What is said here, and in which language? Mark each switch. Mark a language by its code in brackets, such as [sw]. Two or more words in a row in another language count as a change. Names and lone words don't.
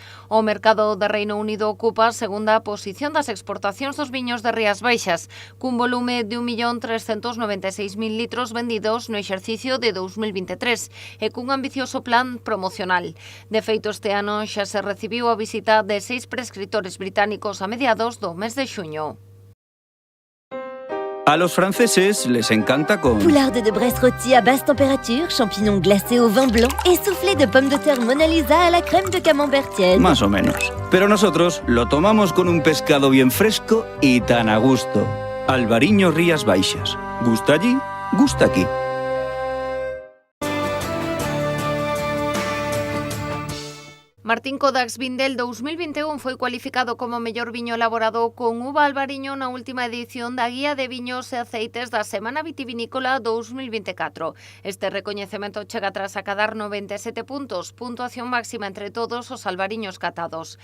[gl] O mercado de Reino Unido ocupa a segunda posición das exportacións dos viños de Rías Baixas, cun volume de 1.396.000 litros vendidos no exercicio de 2023 e cun ambicioso plan promocional. De feito, este ano xa se recibiu a visita de 6 prescriptores británicos a mediados do mes de xuño. [es] A los franceses les encanta con... [fr] Poularde de Bresse rôti à basse température, champignons glacés au vin blanc et soufflé de pommes de terre Mona Lisa à la crème de camembert tiède. [es] Más o menos. Pero nosotros lo tomamos con un pescado bien fresco y tan a gusto. Albariño Rías Baixas. ¿Gusta allí? Gusta aquí. [gl] Martín Kodaks Vindel 2021 foi cualificado como mellor viño elaborado con uva albariño na última edición da Guía de Viños e Aceites da Semana Vitivinícola 2024. Este recoñecemento chega tras acadar 97 puntos, puntuación máxima entre todos os albariños catados.